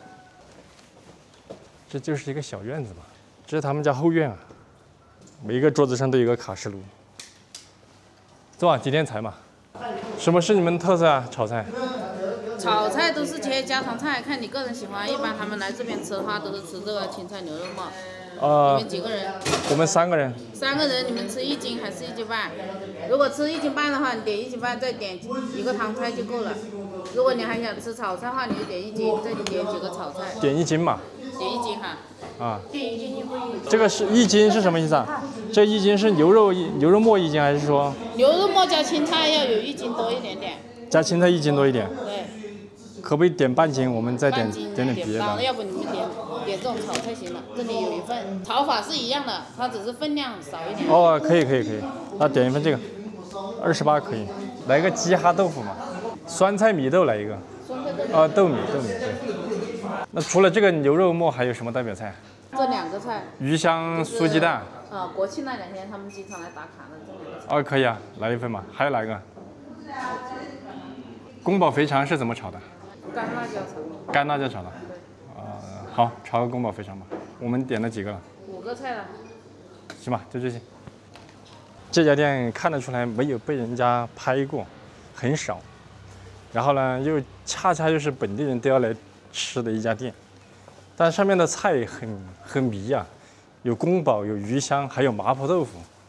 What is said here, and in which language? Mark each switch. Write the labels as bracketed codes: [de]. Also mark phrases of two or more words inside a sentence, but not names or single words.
[zh] 這就是一個小院子嘛，這是他們家後院啊。每一個桌子上都有一個卡式爐。昨晚幾天才嘛？什麼是你們特色啊？炒菜？炒菜都是切家常菜，看你個人喜歡。一般他們来这邊吃的話，都是吃這個青菜牛肉末。你們幾個人？我們3個人。 3個人，你們吃1斤還是1斤半？如果吃1斤半的話，你點1斤半，再點一個湯菜就夠了。如果你還想吃炒菜的話，你就點1斤，再點幾個炒菜。點1斤嘛。點1 斤哈。啊。点1斤就可以。这个是1斤是什麼意思啊？這1斤是牛肉末1斤，還是說？牛肉末加青菜要有1斤多一點點。加青菜1斤多一點。對。可不可以點半斤？我們再點點別的。要不你們點這種炒菜行了，這裡有一份，炒法是一樣的，它只是分量少一點。哦，可以，那點一份這個，28可以。來個雞哈豆腐嘛，酸菜米豆來一個。豆米對。那除了這個牛肉末，還有什麼代表菜？這2個菜。魚香酥雞蛋。國慶那2天他們經常來打卡的這2個菜。哦，可以啊，來一份嘛。還有哪一個？宮保肥腸是怎麼炒的？乾辣椒炒。乾辣椒炒的。好，炒個宮保肥腸吧。我們點了幾個了？5 個菜了。行吧，就這些。這家店看得出來沒有被人家拍過，很少。然後呢，又恰恰又是本地人都要來吃的一家店。但上面的菜很迷啊，有宮保，有魚香，還有麻婆豆腐。